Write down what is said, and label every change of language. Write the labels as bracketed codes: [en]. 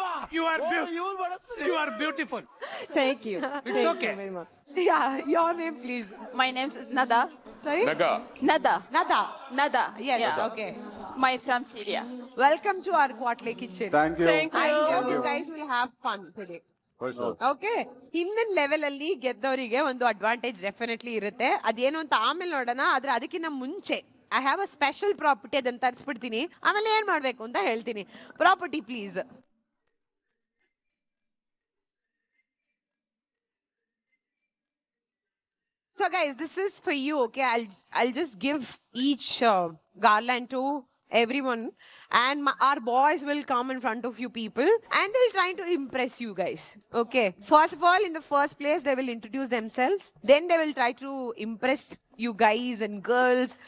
[en] You are beautiful. Thank you. It's okay. very much. Yeah, your name, please. My name is Nada. Sorry? Naga. Nada. Nada. Yes, Yeah. okay. My from Syria. Welcome to our Quatle kitchen. Thank you. I hope you guys will have fun today. For sure. [kn] Okay ಹಿಂದಿನ level ಅಲ್ಲಿ ಗೆದ್ದವರಿಗೆ ಒಂದು advantage definitely ಇರುತ್ತೆ ಅದೇನು ಅಂತ ಆಮೇಲೆ ನೋಡೋಣ ಆದ್ರೆ ಅದಕ್ಕಿಂತ ಮುಂಚೆ [en] I have a special property [kn] ಅದನ್ನ ತರಿಸ್ಬಿಡ್ತೀನಿ ಆಮೇಲೆ ಏನ್ ಮಾಡ್ಬೇಕು ಅಂತ ಹೇಳ್ತೀನಿ property please [en] So guys, this is for you, okay? I'll just give each garland to everyone and our boys will come in front of you people and they'll try to impress you guys, okay? First of all, in the first place, they will introduce themselves. Then they will try to impress you guys and girls.